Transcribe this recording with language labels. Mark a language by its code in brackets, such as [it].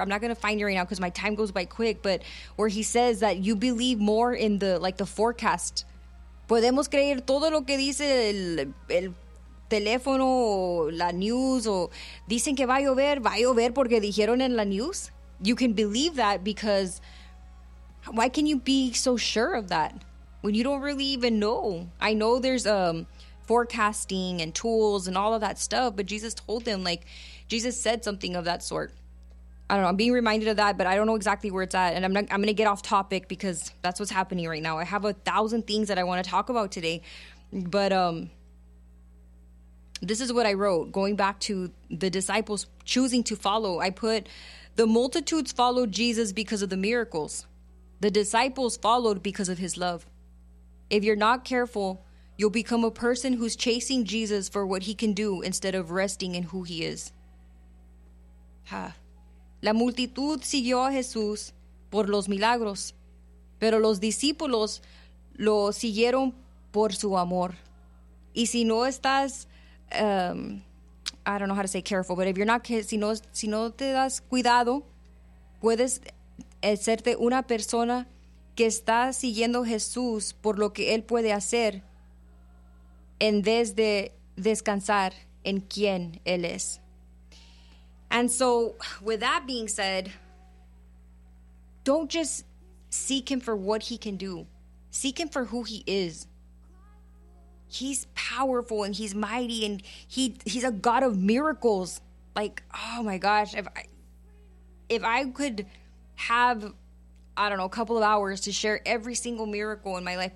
[en] I'm not going to find it right now because my time goes by quick. But where he says that you believe more in the, like, the forecast. [es] Podemos creer todo lo que dice el teléfono o la news. O dicen que va a llover porque dijeron en la news. [en] You can believe that because why can you be so sure of that when you don't really even know? I know there's forecasting and tools and all of that stuff, but Jesus told them, like, Jesus said something of that sort. I don't know, I'm being reminded of that, but I don't know exactly where it's at, and I'm gonna get off topic because that's what's happening right now. I have 1,000 things that I want to talk about today, but this is what I wrote, going back to the disciples choosing to follow. I put, the multitudes followed Jesus because of the miracles. The disciples followed because of his love. If you're not careful, you'll become a person who's chasing Jesus for what he can do instead of resting in who he is. Huh. [es] La multitud siguió a Jesús por los milagros, pero los discípulos lo siguieron por su amor. Y si no estás, [en] I don't know how to say careful, but if you're not careful, [es] si no te das cuidado, puedes hacerte una persona que está siguiendo Jesús por lo que él puede hacer. en vez de descansar en quien Él es. [en] And so, with that being said, don't just seek Him for what He can do. Seek Him for who He is. He's powerful and He's mighty and He's a God of miracles. Like, oh my gosh, if I could have, I don't know, a couple of hours to share every single miracle in my life.